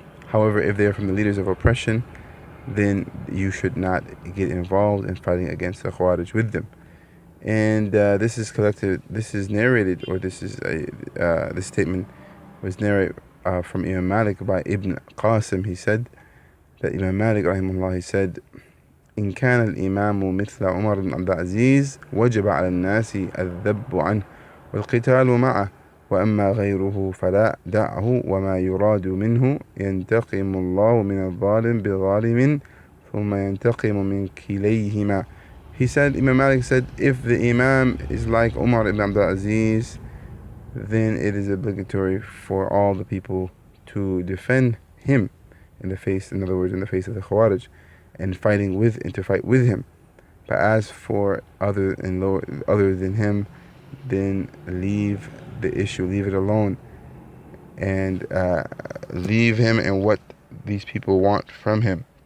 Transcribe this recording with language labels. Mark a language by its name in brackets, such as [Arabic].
[English] However, if they are from the leaders of oppression, then you should not get involved in fighting against the Khawarij with them. And this is narrated, or this statement was narrated from Imam Malik by Ibn Qasim. He said that Imam Malik, rahimahullah, he said, [Arabic] إن كان الإمام مثل عمر بن عبد العزيز وجب على الناس الذب عنه والقتال معه، وأما غيره فلا، دعه وما يراد منه. ينتقم الله من الظالم بظالم ثم ينتقم من كليهما. [English] He said, Imam Malik said, if the Imam is like Umar ibn Abdul Aziz, then it is obligatory for all the people to defend him in the face, in other words, in the face of the khawarij, and to fight with him. But as for other than him, then leave the issue, leave it alone, and leave him and what these people want from him.